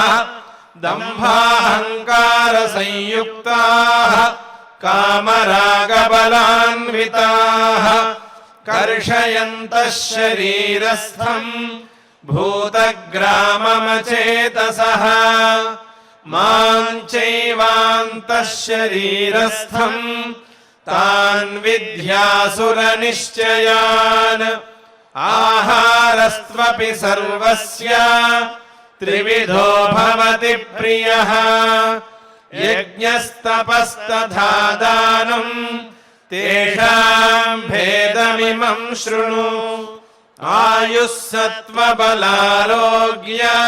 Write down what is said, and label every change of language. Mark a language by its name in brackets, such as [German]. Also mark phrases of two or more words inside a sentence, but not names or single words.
[Sanskrit] దంభాహంకార సంయుక్తాః కామరాగబలాన్వితాః. కర్షయంతః శరీరస్థం భూతగ్రామమచేతసః. మాం చైవాంతః శరీరస్థం तान् विद्यासुरनिश्चयान् आहारस्त्वपि सर्वस्य त्रिविधो भवति प्रियः यज्ञस्तपस्तथा दानं तेषां भेदमिमं शृणु आयुः सत्त्वबलारोग्य